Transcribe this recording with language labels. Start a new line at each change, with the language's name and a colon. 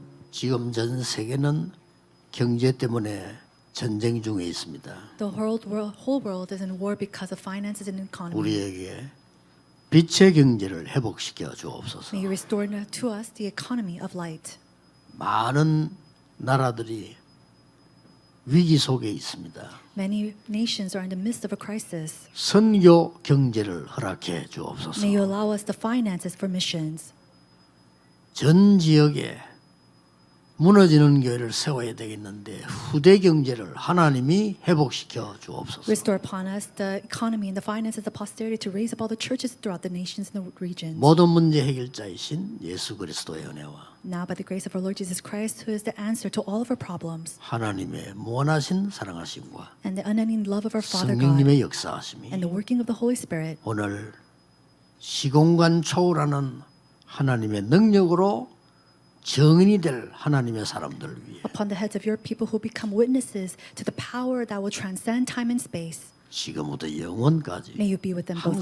Korean: 지금 전 세계는 경제 때문에 전쟁 중에 있습니다.
English: The whole world is in war because of finances and economy.
Korean: 우리에게 빛의 경제를 회복시켜 주옵소서.
English: May you restore to us the economy of light.
Korean: 많은 나라들이 위기 속에 있습니다.
English: Many nations are in the midst of a crisis.
Korean: 선교 경제를 허락해 주옵소서.
English: May you allow us the finances for missions.
Korean: 전 지역에 무너지는 교회를 세워야 되겠는데 후대 경제를 하나님이 회복시켜 주옵소서.
English: Restore upon us the economy and the finances of posterity to raise up all the churches throughout the nations and the regions.
Korean: 모든 문제 해결자이신 예수 그리스도의 은혜와
English: Now by the grace of our Lord Jesus Christ, who is the answer to all of our problems,
Korean: 하나님의 무한하신 사랑하심과
English: and the unending love of our Father God,
Korean: 성령님의 역사하심이
English: and the working of the Holy Spirit,
Korean: 오늘 시공간 초월하는 하나님의 능력으로 증인이 될 하나님의 사람들을 위해
English: upon the heads of your people who become witnesses to the power that will transcend time and space.
Korean: 지금부터 영원까지
English: May you be with them both